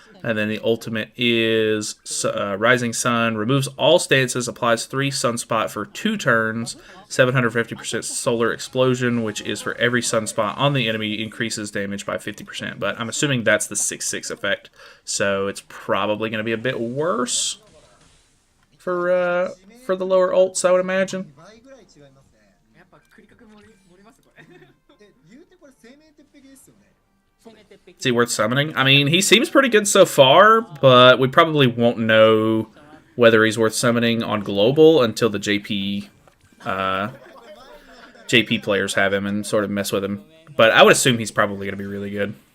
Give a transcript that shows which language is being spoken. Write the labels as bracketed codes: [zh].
[en] And then the ultimate is Rising Sun, removes all stances, applies 3 Sunspot for 2 turns, 750% Solar Explosion, which is for every Sunspot on the enemy, increases damage by 50%. But I'm assuming that's the 6/6 effect, so it's probably going to be a bit worse for the lower ults, I would imagine. [ja] 倍ぐらい違いますね。やっぱクリカク盛りますこれ。言うてこれ生命鉄壁ですよね。 [en] Is he worth summoning? I mean, he seems pretty good so far, but we probably won't know whether he's worth summoning on global until the JP players have him and sort of mess with him. But I would assume he's probably going to be really good.